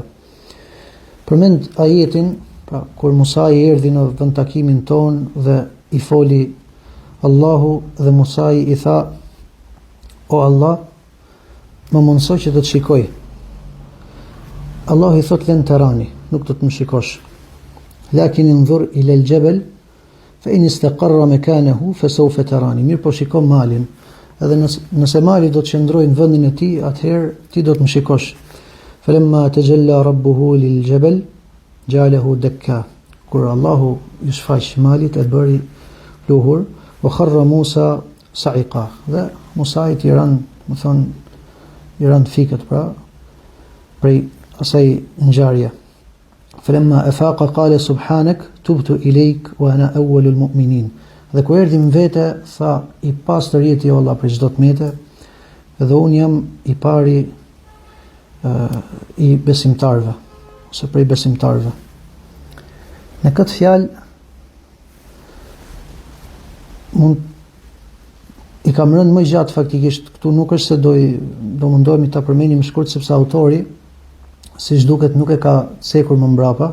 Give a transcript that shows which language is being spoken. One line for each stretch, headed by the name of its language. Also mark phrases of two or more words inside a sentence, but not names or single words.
Albanian: Përmend ajetin, pra kur Musa i erdhi në vend takimin ton dhe i foli Allahu dhe Musa i tha: O Allah, më mundëso që të të shikoj. Allah i thot len të rani, nuk të të më shikosh.
Arabic: لكن انظر إلى الجبل فإن استقر مكانه فسوف تراني.
Albanian: Mirë po shiko malin. Edhe nëse mali do të qëndrojë në vendin e tij, atëherë ti do të më shikosh.
Arabic: فلما تجلى ربه للجبل جعله دكا.
Albanian: Kur Allahu i shfaq malit e bëri pluhur,
Arabic: وخر موسى صعقا.
Albanian: Dhe Musa i ran, më thon, i ran fikët pra prej asaj ngjarje.
Arabic: فلما أفاق قال سبحانك تبت إليك وأنا أول المؤمنين.
Albanian: Dhe kur erdhi në vete tha: i pastër jeti o Allah për çdo tmete, dhe un jam i pari i besimtarëve, ose prej besimtarëve. Në këtë fjalë mund i kam rënë më gjatë faktikisht, këtu nuk është se do mundohemi ta përmendim shkurt sepse autori siç duket nuk e ka cekur më mbrapa.